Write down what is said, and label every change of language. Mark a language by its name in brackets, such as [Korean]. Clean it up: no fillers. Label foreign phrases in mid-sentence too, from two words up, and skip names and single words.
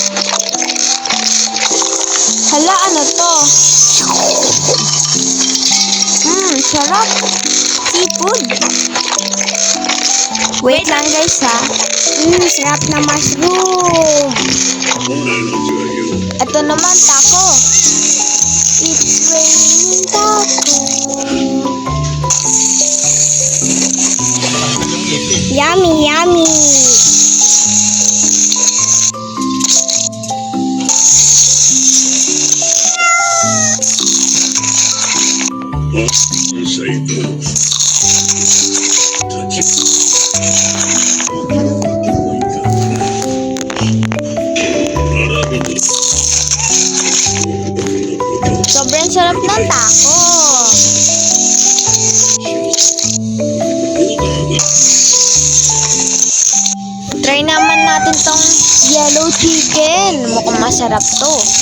[Filipino] Hala, ano to? Wait lang guys ha. Sarap na mushroom. [Japanese] これの味はよ [Filipino] Ito naman, [English] taco. It's raining taco. Yummy, yummy. Say no. Touch it. [Filipino] Sobrang sarap ng taco. Try naman natin tong [English] yellow chicken. [Filipino] Mukhang masarap to.